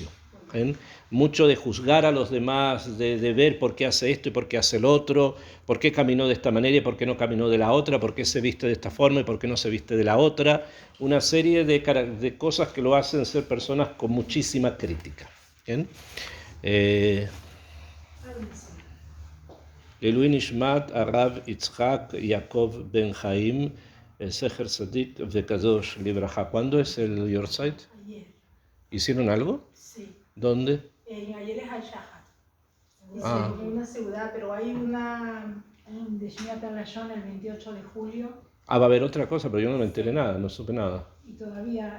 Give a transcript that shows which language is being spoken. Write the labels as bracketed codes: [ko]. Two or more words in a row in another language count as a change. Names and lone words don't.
[es] ¿Eh? Mucho de juzgar a los demás, de ver por qué hace esto y por qué hace el otro, por qué caminó de esta manera y por qué no caminó de la otra, por qué se viste de esta forma y por qué no se viste de la otra. Una serie de cosas que lo hacen ser personas con muchísima crítica. [he] לעילוי נשמת הרב יצחק יעקב בן חיים זכר צדיק וקדוש לברכה. [es] ¿Cuándo es el Yortzeit? Ayer. ¿Hicieron algo? Sí. ¿Dónde? Ayer es Al-Shahar. Ah. Es una ciudad, pero hay un de [he] שמירת הלשון [es] el 28 de julio. Va a haber otra cosa, pero yo no me enteré nada, no supe nada. Y todavía